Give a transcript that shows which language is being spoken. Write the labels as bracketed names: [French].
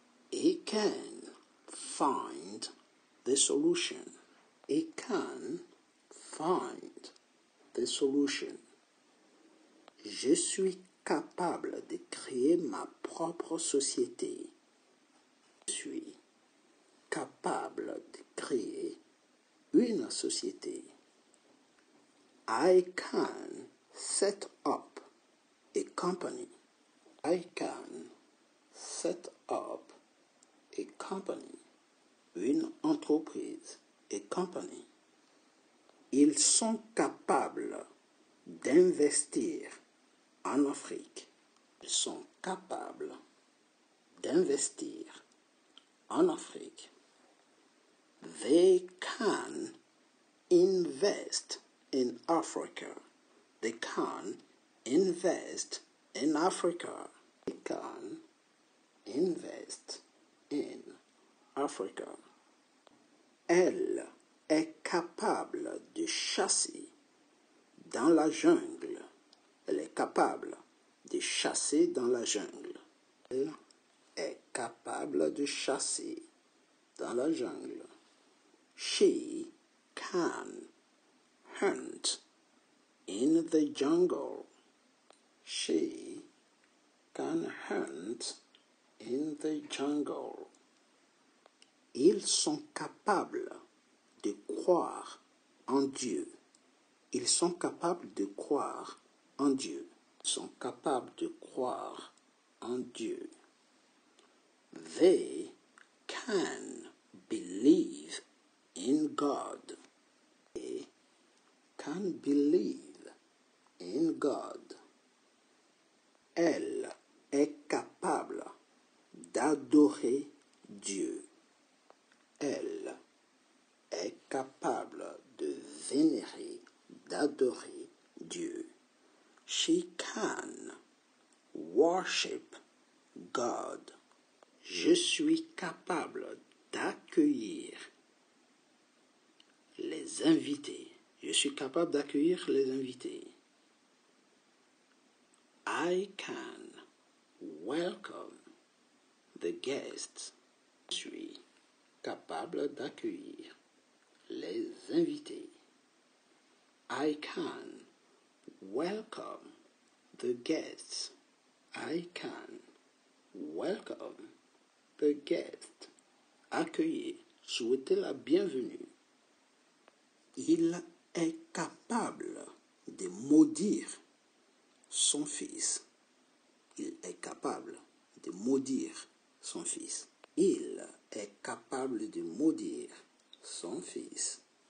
[English] He can find the solution. He can find the solution. [French] Je suis capable de créer ma propre société. Je suis capable de créer une société. [English] I can set up a company. I can set up a company. [French] Une entreprise. [English] A company. [French] Ils sont capables investir en Afrique. Ils sont capables d'investir en Afrique. [English] They can invest in Africa. They can invest in Africa. They can invest in Africa. [French] Elle est capable de chasser dans la jungle. Elle est capable de chasser dans la jungle. Elle est capable de chasser dans la jungle. [English] She can hunt in the jungle. She can hunt in the jungle. [French] Ils sont capables de croire en Dieu. Ils sont capables de croire en Dieu. Ils sont capables de croire en Dieu. [English] They can believe in God. They can believe in God. [French] Elle est capable d'adorer Dieu. Elle est capable de vénérer, d'adorer Dieu. [English] She can worship God. [French] Je suis capable d'accueillir les invités. Je suis capable d'accueillir les invités. [English] I can welcome the guests. [French] Je suis capable d'accueillir les invités. [English] I can welcome the guests. I can welcome the guests. [French] Accueillir, souhaiter la bienvenue. Il est capable de maudire son fils. Il est capable de maudire son fils. Il est capable de maudire son fils.